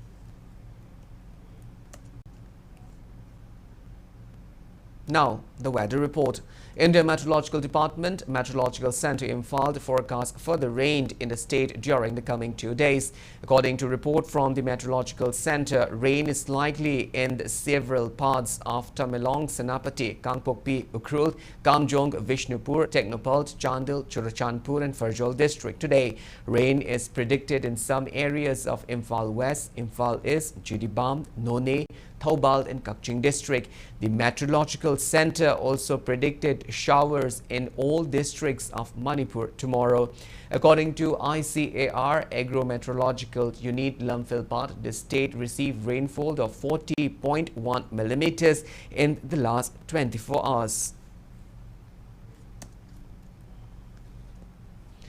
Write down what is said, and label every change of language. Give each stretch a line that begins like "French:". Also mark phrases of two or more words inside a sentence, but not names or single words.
English: Now, the weather report. India Meteorological Department Meteorological Center Imphal forecast further rain in the state during the coming 2 days. According to report from the Meteorological Center, rain is likely in several parts of Tamenglong, Senapati, Kangpokpi, Ukhrul, Kamjong, Vishnupur, Technopalt, Chandil, Churachandpur and Farjol district. Today, rain is predicted in some areas of Imphal West, Imphal East, Jidibam, None, Thoubal and Kakching district. The Meteorological Center also predicted showers in all districts of Manipur tomorrow. According to ICAR Agro-Meteorological Unit Lamphilpat, the state received rainfall of 40.1 millimeters in the last 24 hours.